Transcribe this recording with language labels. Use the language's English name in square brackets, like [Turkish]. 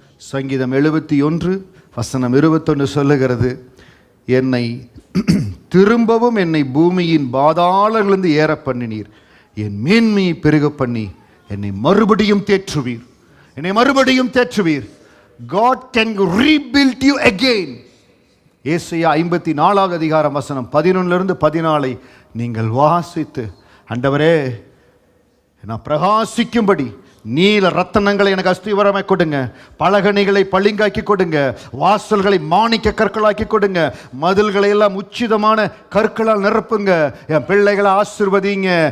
[Tamil] சங்கீதம் 71 வசனம் 21 சொல்லுகிறது, என்னை திரும்பவும் என்னை பூமியின் பாதாளங்களிலிருந்து ஏற பண்ணினீர், என் மேன்மையை பெருக பண்ணி என்னை மறுபடியும் தேற்றுவீர், என்னை மறுபடியும் தேற்றுவீர். [English] God can rebuild you again. [Tamil] ஏசாயா 54 அதிகாரம் வசனம் 11 14 நீங்கள் வாசித்து, ஆண்டவரே நான் பிரகாசிக்கும்படி நீல ரத்தனங்களை எனக்கு அஸ்திவரமாய் கொடுங்க, பலகணிகளை பளிங்காக்கி கொடுங்க, வாசல்களை மாணிக்க கற்களாக்கி கொடுங்க, மதில்களை எல்லாம் உச்சிதமான கற்களால் நிரப்புங்க, என் பிள்ளைகளை ஆசீர்வதிங்க.